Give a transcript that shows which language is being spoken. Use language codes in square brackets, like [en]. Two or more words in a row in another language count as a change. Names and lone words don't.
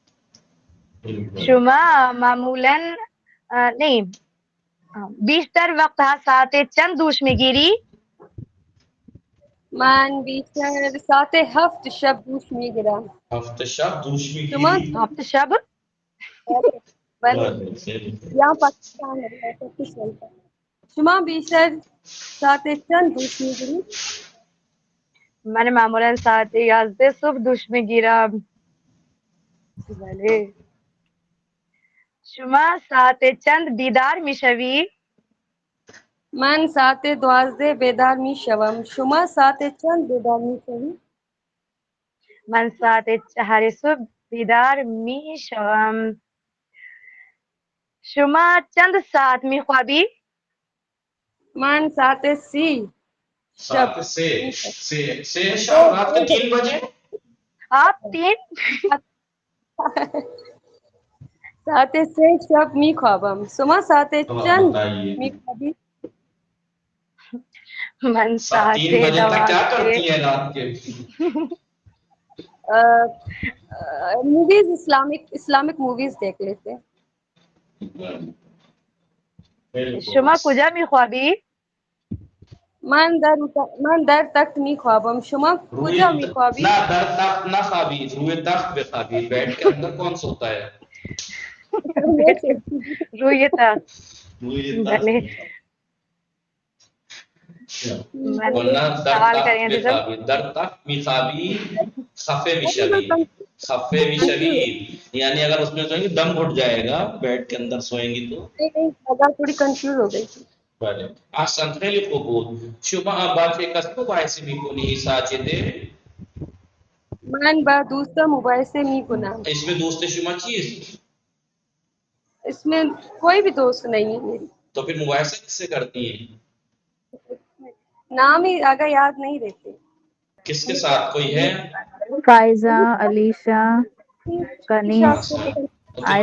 [fa] شما معمولا نه بیشتر وقت ساعت چند دوش میگیری؟ من بیشتر ساعت 7 شب دوش میگیرم. هفته شب دوش شما؟ میگیری هفت شب؟ بله. [ur] یہاں پاکستان ہے. [fa] شما بیشتر ساعت چند دوش میگیری؟ من معمولا ساعت 11 صبح دوش میگیرم. بله. شما ساعت چند بیدار میشوی؟ من ساعت 12 بیدار میشوم. شما ساعت چند بیدار میشوی؟ من ساعت 4 صبح بیدار میشوم. شما چند ساعت میخوابی؟ من ساعت 30 شب. [ur] ساعت سے شام رات کے 3 بجے آپ 3 [fa] ساعت 3 شب میخوابم. شما ساعت چند میخوابی؟ من ساعت [ur] 3 بجے تک کیا 12 کرتی ہیں رات کے [en] movies Islamic movies [ur] دیکھ لیتے ہیں. بالکل. [fa] شما کجا میخوابی؟ من در تخت میخوابم. شما کجا میخوابی؟ نہ در تخت نہ خوابی، [ur] روئے تخت پہ خوابی. بیڈ کے اندر کون سوتا ہے؟ [fa] روی تخت. روئے بلے تخت. من [ur] ورنہ در سوال تخت کریں پہ تھے [fa] خوابی. در تخت میخوابی خفے میشوی. خفے میشوی [ur] یعنی اگر اس میں سوئیں گی دم گھٹ جائے گا. بیڈ کے اندر سوئیں گی تو تھوڑی کنفیوز ہو گئی تھی. [fa] بله. احسن، خیلی خوب بود. شما با چه کس مقایسه میکنی ساجده؟ من با دوستم مقایسه میکنم. اسم دوست شما چیست؟ [ur] اس میں کوئی بھی دوست نہیں ہے میری. تو پھر مقایسه کس سے کرتی ہیں؟ نام ہی آگے یاد نہیں رہتے. کس کے ساتھ کوئی ہے؟ فائزہ، علیشہ، کنیز، تو کتنا